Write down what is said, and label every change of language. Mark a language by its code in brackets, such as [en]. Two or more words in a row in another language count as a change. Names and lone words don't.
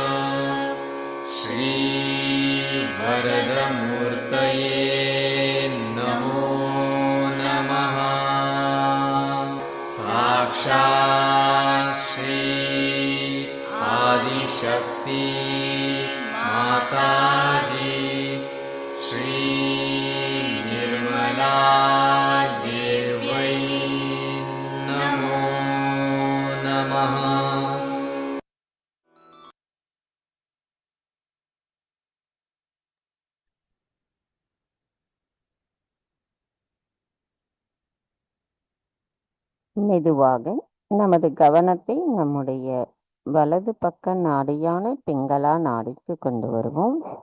[sa] श्रीवरदमूर्तये नमो नमः साक्षात् श्री आदिशक्ति माताजी श्री निर्मला देव्यै नमो नमः [ta] மெதுவாக நமது கவனத்தை நம்முடைய வலது பக்க நாடியான பிங்களா நாடிக்கு கொண்டு வருவோம்.